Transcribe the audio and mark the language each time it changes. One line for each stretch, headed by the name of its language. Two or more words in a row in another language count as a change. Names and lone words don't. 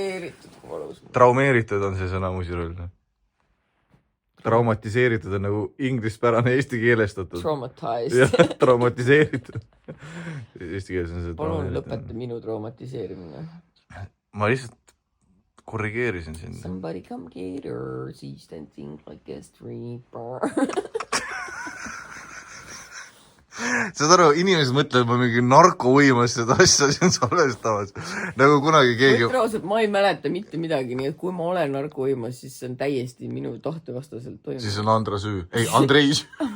Estonian: Traumeeritud on see sõna musirull. traumatiseeritud on nagu ingrispärane eesti keelestatud.
English: Traumatized.
Estonian: Jah, traumatiseeritud. Eesti keeles on see. Palun lõpeta minu traumatiseerimine. Ma lihtsalt korrigeerisin sind.
English: Somebody come get her, she's dancing like a street bar.
Estonian: Saad aru, inimesed mõtlevad, ma mingi narkouimas seda asja siin salvestamas. Nagu kunagi keegi... Mõtlevad, ma ei mäleta mitte midagi, nii et kui ma olen narkouimas, siis see on täiesti minu tahtevastaselt toimunud. Siis on Andra süü. Ei, Andrei süü.